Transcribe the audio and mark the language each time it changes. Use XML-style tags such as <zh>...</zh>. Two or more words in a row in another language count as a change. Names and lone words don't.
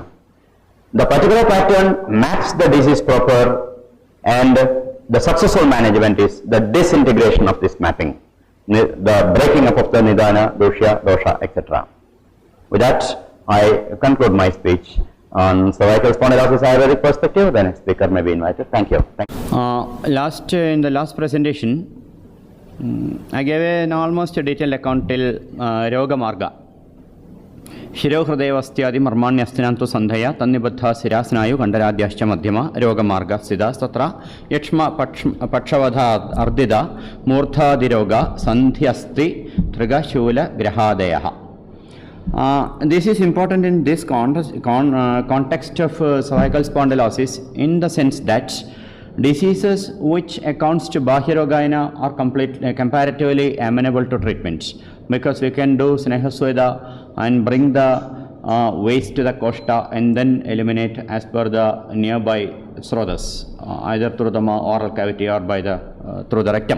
<en>The particular pattern maps the disease proper, and the successful management is the disintegration of this mapping, the breaking up of the Nidana, Dushya, Dosha, etc. With that, I conclude my speech on cervical spondylosis Ayurvedic perspective. The next speaker may be invited. Thank you. In the last presentation, I gave an almost detailed account till</en> <sa>रोग मार्ग. शिरोहृदेवस्त्यादि मर्मान्यस्थिनान्तु सन्धय तन्निबद्ध सिरास्नायु कण्डराद्याश्च मध्यम रोग मार्ग सिद्ध तत्र यक्ष्म पक्षवध अर्दित मूर्धादिरोग सन्ध्यस्ति त्रिकशूल ग्रहादयः.</sa> <en>This is important in this context of cervical spondylosis, in the sense that diseases which accounts to Bahyarogaina are comparatively amenable to treatments, because we can do Snehasweda and bring the waste to the koshta and then eliminate as per the nearby srotas, either through the oral cavity or by through the rectum.</en>